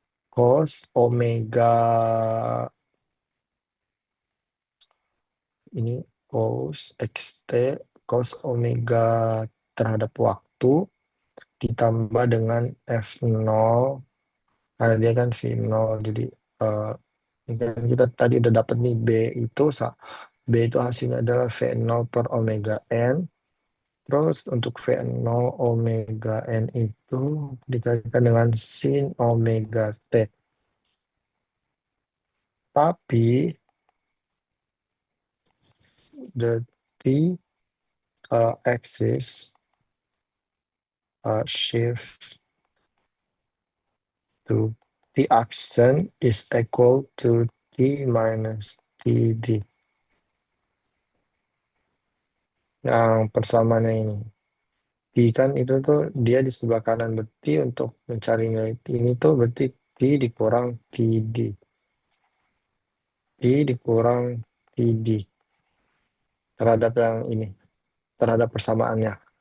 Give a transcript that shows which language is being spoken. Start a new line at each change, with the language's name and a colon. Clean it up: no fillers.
Indonesian: cos omega ini cos xt cos omega terhadap waktu ditambah dengan f0 karena dia kan v0 jadi eh, ini kan kita tadi udah dapat nih B itu B itu hasilnya adalah V0 per omega N. Terus untuk V0 omega N itu dikalikan dengan sin omega T.
English: Tapi the T axis shift to T accent is equal to T minus TD.
Indonesian: Yang persamaannya ini. T kan itu tuh dia di sebelah kanan, berarti untuk mencari nilai T ini tuh berarti T dikurang TD. T dikurang TD terhadap yang ini, terhadap persamaannya.